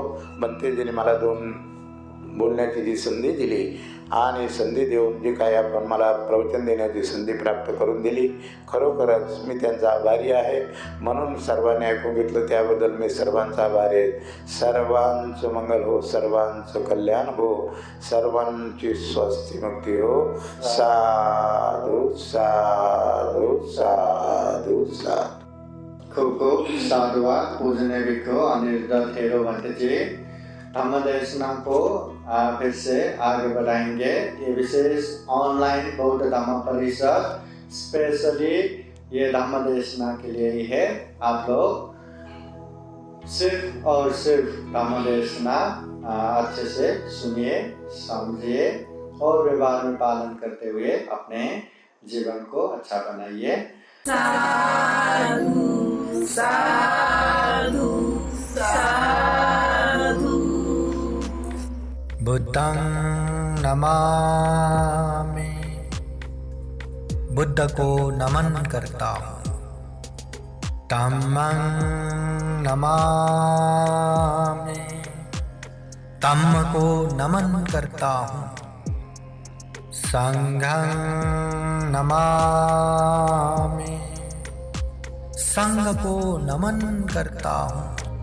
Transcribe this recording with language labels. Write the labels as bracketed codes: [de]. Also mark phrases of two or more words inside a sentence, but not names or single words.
[mr] बंतेजीने मला 2 बोलण्याची जी संधी दिली आणि संधी देऊन जे काय आपण मला प्रवचन देण्याची संधी प्राप्त करून दिली, खरोखरच मी त्यांचा आभारी आहे. म्हणून सर्वांनी ऐकून घेतलं त्याबद्दल मी सर्वांचा आभारी आहे. सर्वांचं मंगल हो, सर्वांचं कल्याण हो, सर्वांची स्वस्ति मुक्ती हो. [pi] साधु साधु साधु साधु. [hi] खूब खूब साधुवाद पूजनीय भिक्षु अनिरुद्ध थेरो भट्ट जी. धम्मदेशना को फिर से आगे बढ़ाएंगे. ये विशेष ऑनलाइन बौद्ध धम्म परिषद स्पेशली ये धम्मदेशना के लिए ही है. आप लोग सिर्फ और सिर्फ धम्मदेशना अच्छे से सुनिए, समझिए और व्यवहार में पालन करते हुए अपने जीवन को अच्छा बनाइए. [pi] साधु साधु साधु. बुद्धं नमामि. [hi] बुद्ध को नमन करता हूँ. [pi] धम्मं नमामि. [hi] धम्म को नमन करता हूँ. [pi] संघं नमामि. [hi] संघ को नमन करता हूँ.